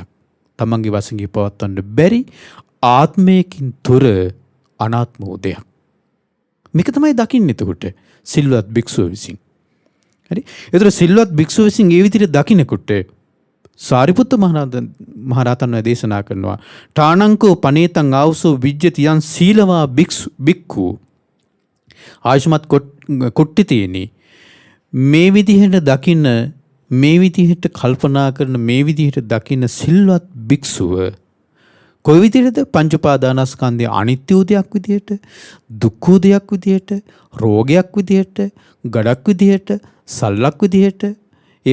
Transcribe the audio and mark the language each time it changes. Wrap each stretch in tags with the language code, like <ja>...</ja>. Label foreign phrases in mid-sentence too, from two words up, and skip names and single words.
<si>තමන්ගේ වශයෙන් පවත්වන්න බැරි ආත්මයකින් තොර අනාත්ම වූ දෙයක්. මේක තමයි දකින්නේ එතකොට සිල්වත් භික්ෂුව විසින්. හරි? ඒතර සිල්වත් භික්ෂුව විසින් ඒ විදිහට දකින්නකොට සාරිපුත්ත මහරහතන් වහන්සේ දේශනා කරනවා</si> <pi>ඨානංකෝ පනේතං ආවසෝ විජ්ජති යං සීලවා භික්ඛු</pi> <si>ආයුෂ්මත් කොට්ටි තියෙන්නේ මේ විදිහට දකින්න, මේ විදිහට කල්පනා කරන, මේ විදිහට දකින්න සිල්වත් භික්ෂුව කොයි විදිහටද පංච උපාදානස්කන්ධය අනිත්‍ය වූ දෙයක් විදිහට, දුක්ඛ වූ දෙයක් විදිහට, රෝගයක් විදිහට, ගඩක් විදිහට, සල්ලක් විදිහට, ඒ</si>